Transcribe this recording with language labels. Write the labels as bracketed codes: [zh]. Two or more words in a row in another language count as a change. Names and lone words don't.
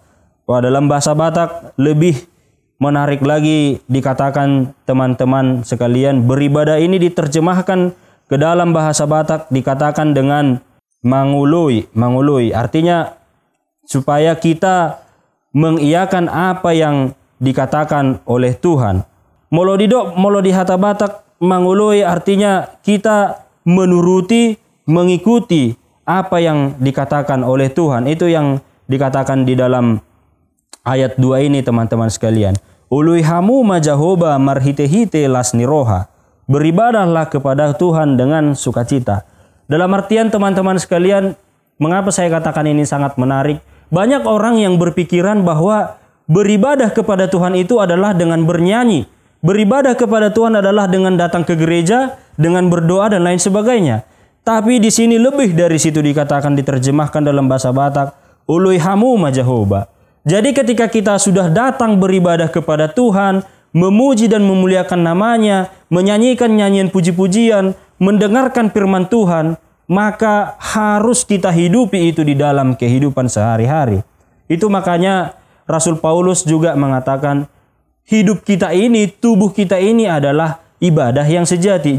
[id] Wah, dalam bahasa Batak lebih menarik lagi dikatakan teman-teman sekalian, beribadah ini diterjemahkan ke dalam bahasa Batak dikatakan dengan mangului. Mangului artinya supaya kita mengiyakan apa yang dikatakan oleh Tuhan. [bbc] Molo di hata Batak mangului [id] artinya kita menuruti, mengikuti apa yang dikatakan oleh Tuhan. Itu yang dikatakan di dalam ayat 2 ini teman-teman sekalian. [bbc] Ului hamu majahoba marhite-hite lasniroha. [id] Beribadahlah kepada Tuhan dengan sukacita. Dalam artian teman-teman sekalian, mengapa saya katakan ini sangat menarik? Banyak orang yang berpikiran bahwa beribadah kepada Tuhan itu adalah dengan bernyanyi. Beribadah kepada Tuhan adalah dengan datang ke gereja, dengan berdoa dan lain sebagainya. Tapi di sini lebih dari situ dikatakan, diterjemahkan dalam bahasa Batak, [bbc] ului hamu majahoba. [id] Jadi ketika kita sudah datang beribadah kepada Tuhan, memuji dan memuliakan namanya, menyanyikan nyanyian puji-pujian, mendengarkan firman Tuhan, maka harus kita hidupi itu di dalam kehidupan sehari-hari. Itu makanya Rasul Paulus juga mengatakan, hidup kita ini, tubuh kita ini adalah ibadah yang sejati.